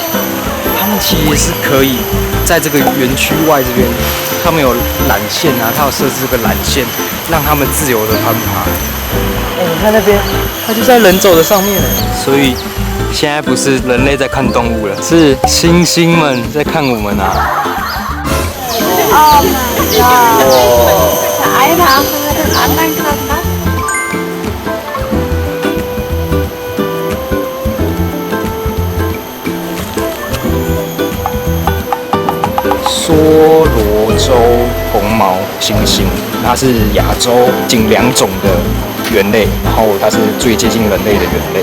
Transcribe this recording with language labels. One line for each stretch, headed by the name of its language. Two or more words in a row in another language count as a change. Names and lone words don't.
Chinese: 他们其实是可以在这个园区外这边，他们有缆线啊，它有设置这个缆线， 让他们自由的攀爬。你看那边，它就在人走的上面，所以现在不是人类在看动物了，是猩猩们在看我们啊。
English: Oh my god.
German: Der eine Affe wird den anderen gerade nass.
Chinese: 梭罗洲红毛猩猩，它是亚洲仅2种的猿类，然后它是最接近人类的猿类。